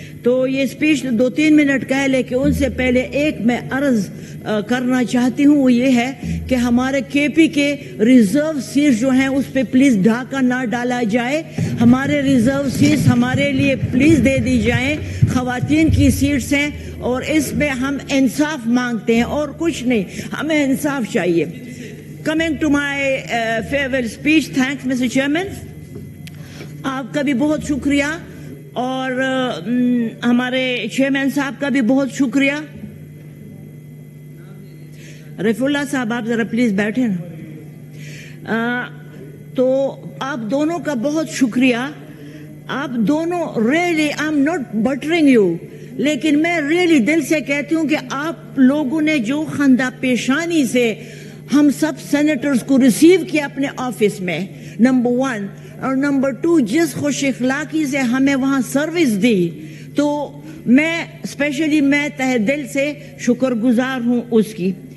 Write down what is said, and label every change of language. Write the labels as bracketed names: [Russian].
[Urdu] تو یہ speech 2-3 minute کا ہے, لیکن ان سے پہلے ایک میں عرض کرنا چاہتی ہوں, وہ یہ ہے کہ ہمارے کے پی کے ریزرو سیٹس جو ہیں اس پہ پلیز ڈھاکہ نہ ڈالا جائے. ہمارے ریزرو سیٹس ہمارے لیے پلیز دے دی جائیں. خواتین کی سیٹس ہیں اور اس میں ہم انصاف مانگتے ہیں اور کچھ نہیں, ہمیں انصاف چاہیے. [English] Coming to my farewell speech, thanks Mr. Chairman. [Urdu] آپ کا بھی بہت شکریہ اور ہمارے چیئرمین صاحب کا بھی بہت شکریہ. رفیع اللہ صاحب آپ ذرا پلیز بیٹھیں نا. تو آپ دونوں کا بہت شکریہ. آپ دونوں [English] really I am not buttering you, [Urdu] لیکن میں ریئلی دل سے کہتی ہوں کہ آپ لوگوں نے جو خندہ پیشانی سے ہم سب سینیٹرز کو ریسیو کیا اپنے آفس میں, نمبر 1, اور نمبر 2 جس خوش اخلاقی سے ہمیں وہاں سروس دی, تو میں اسپیشلی میں تہ دل سے شکر گزار ہوں اس کی.